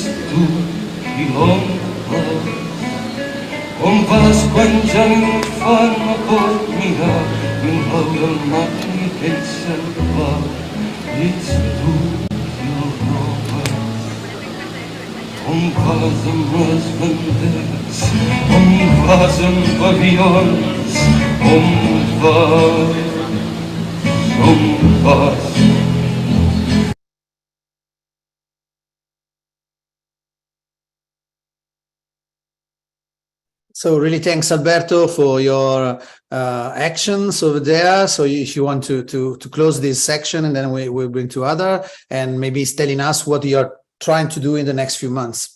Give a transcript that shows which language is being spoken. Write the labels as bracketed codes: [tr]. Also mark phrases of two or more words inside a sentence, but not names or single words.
[ca] tu i l'omple on vas quan ja l'infant no pot mirar ni veure el matí ni aquell cel clar i ets tu i el Robert on vas amb les banderes on vas amb avions on vas [en] So really thanks, Alberto, for your actions over there. So if you want to close this section and then we'll bring to other and maybe it's telling us what you're trying to do in the next few months.